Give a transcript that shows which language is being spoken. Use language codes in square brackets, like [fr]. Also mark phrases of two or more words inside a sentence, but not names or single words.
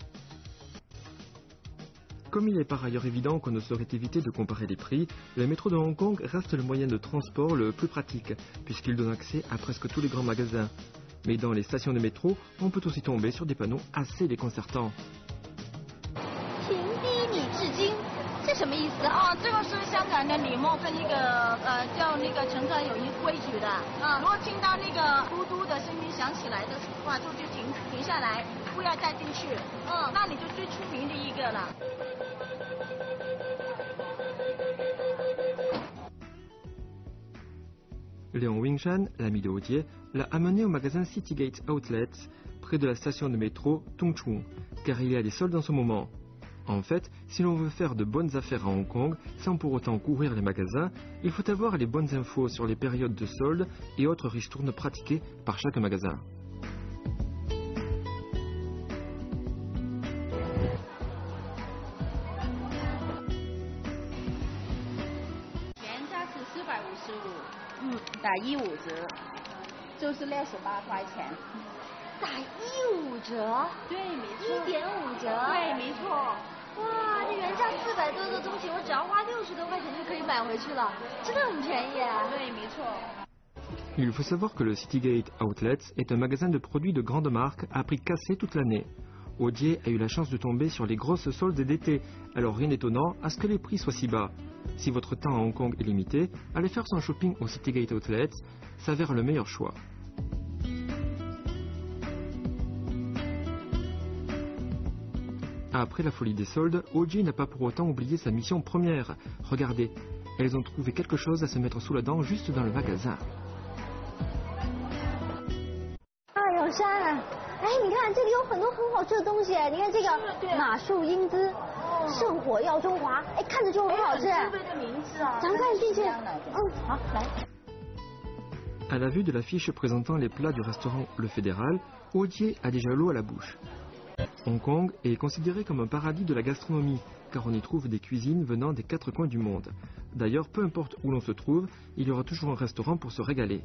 [fr] Comme il est par ailleurs évident qu'on ne saurait éviter de comparer les prix, le métro de Hong Kong reste le moyen de transport le plus pratique, puisqu'il donne accès à presque tous les grands magasins. Mais dans les stations de métro, on peut aussi tomber sur des panneaux assez déconcertants. [zh] 这什么意思啊？这个是香港的礼貌跟叫乘客有一规矩的。如果听到嘟嘟的声音响起来的话，就停下来，不要再进去。那你就最出名的一个了。 [fr] Léon Wingshan, l'ami de Odier, l'a amené au magasin Citygate Outlets, près de la station de métro Tung Chung, car il y a des soldes en ce moment. En fait, si l'on veut faire de bonnes affaires à Hong Kong, sans pour autant courir les magasins, il faut avoir les bonnes infos sur les périodes de soldes et autres ristournes pratiquées par chaque magasin. [zh] 打15折，就是68块钱。打15折？对，没错。 1.5折？对，没错。哇，这原价400多的东西，我只要花60多块钱就可以买回去了，真的很便宜啊。对，没错。 [fr] Il faut savoir que le Citygate Outlets est un magasin de produits de grande marque à prix cassé toute l'année. Odier a eu la chance de tomber sur les grosses soldes d'été, alors rien d'étonnant à ce que les prix soient si bas. Si votre temps à Hong Kong est limité, aller faire son shopping au Citygate Outlets s'avère le meilleur choix. Après la folie des soldes, Odier n'a pas pour autant oublié sa mission première. Regardez, elles ont trouvé quelque chose à se mettre sous la dent juste dans le magasin. [zh] 永山，哎，你看这里有很多很好吃的东西，你看这个马术英姿、圣火耀中华，哎，看着就很好吃。很特别的名字啊，咱们看进去。好，来。 [fr] À la vue de l'affiche présentant les plats du restaurant Le Fédéral, Odier a déjà l'eau à la bouche. Hong Kong est considéré comme un paradis de la gastronomie, car on y trouve des cuisines venant des 4 coins du monde. D'ailleurs, peu importe où l'on se trouve, il y aura toujours un restaurant pour se régaler.